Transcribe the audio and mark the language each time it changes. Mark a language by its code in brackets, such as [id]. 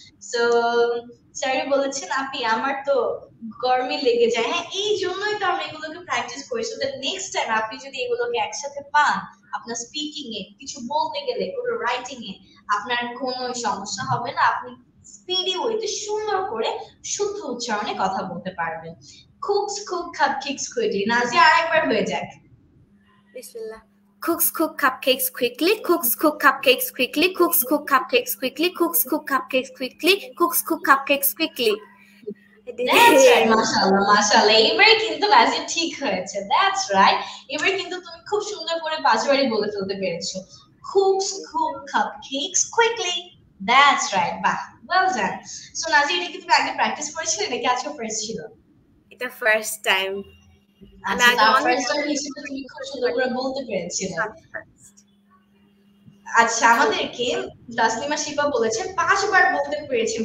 [bn] So স্যারই বলেছেন আপনি আমার তো গরমে লেগে যায়। হ্যাঁ, এই জন্যই তো আমরা এগুলোকে প্র্যাকটিস করি, [en] so that next time [bn] আপনি যদি এগুলোকে একসাথে পান, আপনার স্পিকিং এ কিছু বলতে গেলে, কোনো রাইটিং এ আপনার কোনো সমস্যা হবে না, আপনি স্পিডি ওয়েতে সুন্দর করে শুদ্ধ উচ্চারণে কথা বলতে পারবেন। [en] Cooks cook cupcakes quickly. [bn] Nazia আরেকবার হয়ে যাক। বিসমিল্লাহ। [en] Cooks cook cupcakes quickly. Cooks cook cupcakes quickly. Cooks cook cupcakes quickly. Cooks cook cupcakes quickly. Cooks cook cupcakes quickly. That's right, [bn] মাশাআল্লাহ মাশাআল্লাহ। এবারে কিন্তু নাজিয়া ঠিক হয়েছে। [en] That's right. [bn] এবারে কিন্তু তুমি খুব সুন্দর করে 5 বারই বলে ফেলতে পেরেছো। [en] cooks cook cupcakes quickly. That's right. Bah, well done. [bn] So নাজি এটা কি তুমি আগে প্র্যাকটিস করেছিলে নাকি আজকে ফার্স্ট ছিল? এটা ফার্স্ট টাইম। আমি আচ্ছা, আগে তার অনেক ফার্স্ট টাইম হিসেবে তুমি খুব সুন্দর করে বলতে পেরেছিলে। আচ্ছা, আমাদেরকে তাসলিমা শিপা বলেছেন 5 বার বলতে পেরেছেন।